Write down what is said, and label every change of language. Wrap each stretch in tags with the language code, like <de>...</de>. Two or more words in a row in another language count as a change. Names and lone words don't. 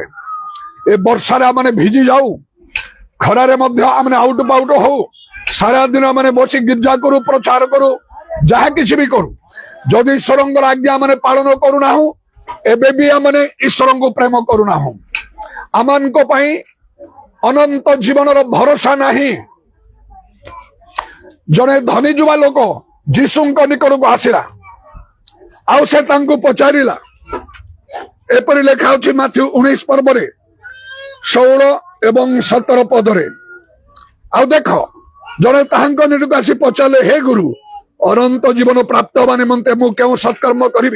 <or>ଏ ବର୍ଷା ରେ ଆମେ ଭିଜି ଯାଉ, ଖରା ରେ ମଧ୍ୟ ଆମେ ଆଉଟ ପାଉଟ ହେଉ, ସାରା ଦିନ ଆମେ ବସି ଗୀର୍ଜା କରୁ, ପ୍ରଚାର କରୁ, ଯାହା କିଛି ବି କରୁ, ଯଦି ଈଶ୍ୱରଙ୍କର ଆଜ୍ଞା ଆମେ ପାଳନ କରୁନା ହୁଁ ଏବେ ବି ଆମେ ଈଶ୍ୱର କୁ ପ୍ରେମ କରୁନା ହୁଁ। ଆମମାନଙ୍କୁ ପାଇଁ ଅନନ୍ତ ଜୀବନ ର ଭରସା ନାହିଁ। ଜଣେ ଧନୀ ଯୁବା ଲୋକ ଯୀଶୁଙ୍କ ନିକଟ କୁ ଆସିଲା ଆଉ ସେ ତାଙ୍କୁ ପଚାରିଲା। ଏପରି ଲେଖା ହୋଇଛି ମାଥିଉ 19 ପର୍ବ ରେ 16 ଏବଂ 17 ପଦରେ। ଆଉ ଦେଖ ଜଣେ ତାହାଙ୍କ ନିକଟ ଆସି ପଚାରେ, ହେ ଗୁରୁ ଅନନ୍ତ ଜୀବନ ପ୍ରାପ୍ତ ହେବା ନିମନ୍ତେ ମୁଁ କେଉଁ ସତ୍କର୍ମ କରିବି।</or>